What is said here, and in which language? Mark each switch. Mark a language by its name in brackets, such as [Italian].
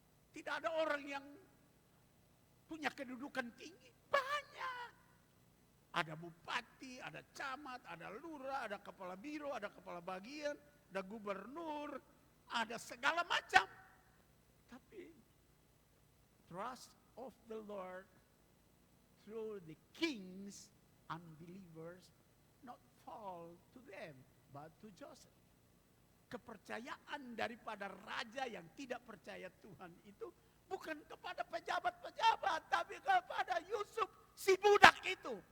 [Indonesian] Tidak ada orang yang punya kedudukan tinggi? Banyak. Ada bupati, ada camat, ada lurah, ada kepala biro, ada kepala bagian, ada gubernur, ada segala macam. Tapi [English] trust of the Lord through the kings, unbelievers, not fall to them, but to Joseph. [Indonesian] Kepercayaan daripada raja yang tidak percaya Tuhan itu bukan kepada pejabat-pejabat, tapi kepada Yusuf, si budak itu.